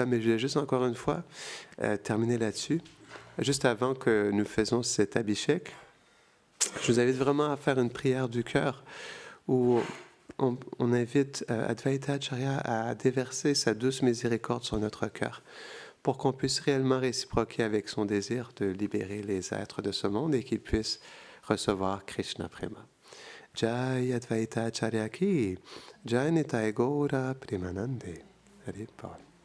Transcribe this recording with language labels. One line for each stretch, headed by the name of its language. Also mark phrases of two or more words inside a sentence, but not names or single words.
French: Mais je vais juste encore une fois terminer là-dessus. Juste avant que nous faisons cet abhishek, je vous invite vraiment à faire une prière du cœur où on invite Advaita Acharya à déverser sa douce miséricorde sur notre cœur pour qu'on puisse réellement réciproquer avec son désir de libérer les êtres de ce monde et qu'ils puissent recevoir Krishna Prema.
Bangla: Jai Advaita Acharya ki, Jai Nitai Gaura Premanande. Hari Bol.